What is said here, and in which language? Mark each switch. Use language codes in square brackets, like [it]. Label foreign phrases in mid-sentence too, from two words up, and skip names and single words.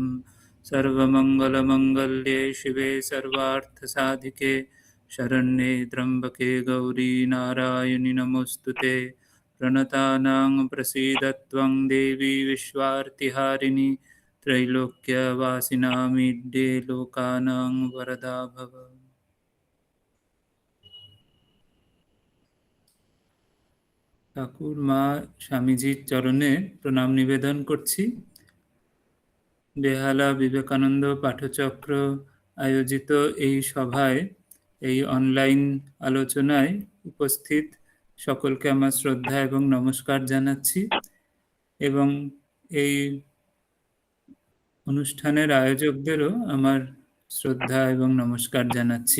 [sa] सर्वमङ्गलमङ्गल्ये शिवे सर्वार्थसाधिके शरण्ये त्र्यम्बके गौरी नारायणि नमोऽस्तुते। प्रणतानां प्रसीदत्वं देवी विश्वार्तिहारिणि त्रैलोक्यवासिनामीड्ये लोकानां वरदा भव। [bn] ঠাকুর মা স্বামীজির চরণে প্রণাম নিবেদন করছি। বেহালা বিবেকানন্দ পাঠচক্র আয়োজিত এই সভায়, এই অনলাইন আলোচনায় উপস্থিত সকলকে আমার শ্রদ্ধা এবং নমস্কার জানাচ্ছি, এবং এই অনুষ্ঠানের আয়োজকদেরও আমার শ্রদ্ধা এবং নমস্কার জানাচ্ছি।